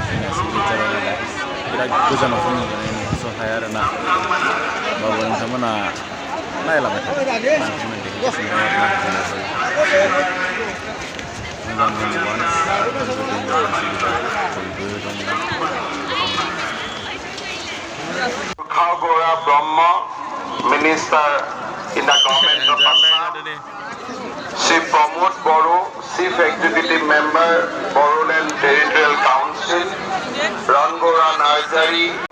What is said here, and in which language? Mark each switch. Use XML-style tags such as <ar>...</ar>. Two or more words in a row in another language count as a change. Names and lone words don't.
<brx>फैनायासो लेट जाबाय नालाय बिराद गोजानाव जों नुहरस' हाया आरोना। होमबाबो नोंथांमोना नायलांबाय थादो। नोंथांमोना देखायगासिनो दं आरोना जेनेबा मोजां नुवानो बयबो दंना।</brx> <en>Brahma, Minister in the government of Assam, Chief Pramod Boro, Chief Executive Member, Boroland Territorial Council, Rangora Nursery.</en>